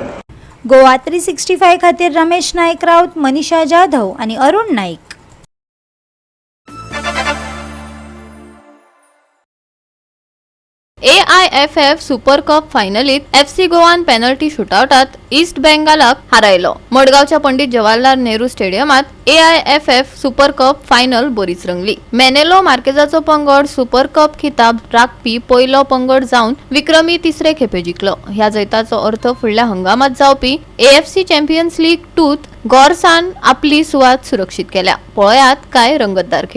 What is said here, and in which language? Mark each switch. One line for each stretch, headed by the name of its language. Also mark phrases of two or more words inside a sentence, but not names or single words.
Konkani: गोवा 365 खातीर रमेश नाईक राऊत, मनीषा जाधव आणि अरुण नाईक. AIFF सुपर कप फायनलीत FC गोवान पेनल्टी शूटआउटात ईस्ट बेंगालाक हारयलो. मडगावच्या पंडित जवाहरलाल नेहरू स्टेडियमात AIFF सुपर कप फायनल बरीच रंगली. मेनेलो मार्केजाचो पंगड सुपर कप खिताब राखपी पयलो पंगड जावन विक्रमी तिसरे खेपे जिखलो. ह्या जैताचो अर्थ फुडल्या हंगामात जावपी AFC चॅम्पियन्स लीग 2त गॉर्सान आपली सुवात सुरक्षीत केल्या. पळयात काय रंगतदार खीण.